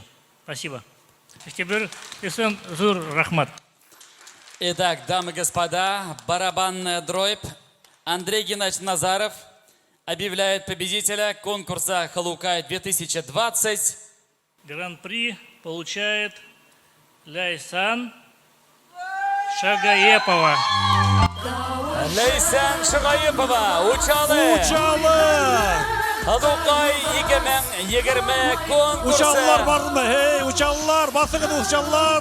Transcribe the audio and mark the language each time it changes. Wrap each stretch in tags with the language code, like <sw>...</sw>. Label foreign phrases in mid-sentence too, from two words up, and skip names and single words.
<ru>Спасибо. Рахмат. Итак, дамы и господа, барабанная дробь. Андрей Геннадьевич Назаров объявляет победителя конкурса «Халукай 2020». Гран-при получает Ляйсан Шагаепова. Ляйсан Шагаепова, учалы!</ru> <ba>Халукай 2020 конкурсы. Учаллар бармы? Hey, учаллар, басыңыз учаллар.</ba>